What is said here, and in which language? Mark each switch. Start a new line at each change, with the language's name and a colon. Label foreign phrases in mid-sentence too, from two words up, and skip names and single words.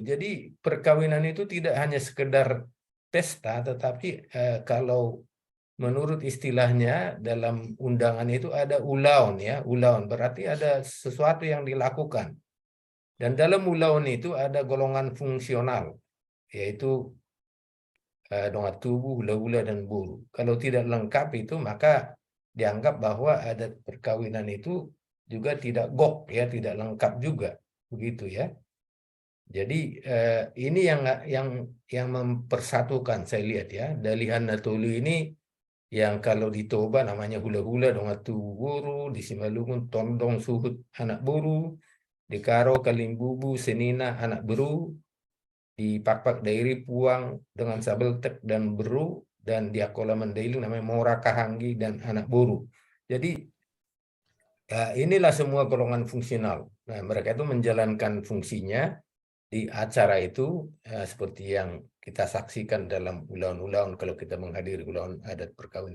Indonesian: Jadi perkawinan itu tidak hanya sekedar pesta, tetapi kalau menurut istilahnya dalam undangan itu ada ulaun, ya. Ulaun berarti ada sesuatu yang dilakukan. Dan dalam ulaun itu ada golongan fungsional, yaitu dongat tubuh, hula-hula, dan buru. Kalau tidak lengkap itu maka dianggap bahwa adat perkawinan itu juga tidak gok, ya, tidak lengkap juga, begitu, ya. Jadi ini yang mempersatukan saya lihat, ya. Dalihan Natolu ini yang kalau di Toba namanya hula-hula, dongat tubuh buru, di Simalungun tondong suhut anak buru, di Karo kalimbubu senina anak beru, di Pakpak Dairi puang dengan sabeltek dan beru, dan di Akola Mandailing namanya mora kahanggi dan anak buru. Jadi inilah semua golongan fungsional. Nah, mereka itu menjalankan fungsinya di acara itu seperti yang kita saksikan dalam ulaun-ulaun kalau kita menghadiri ulaun adat perkawinan.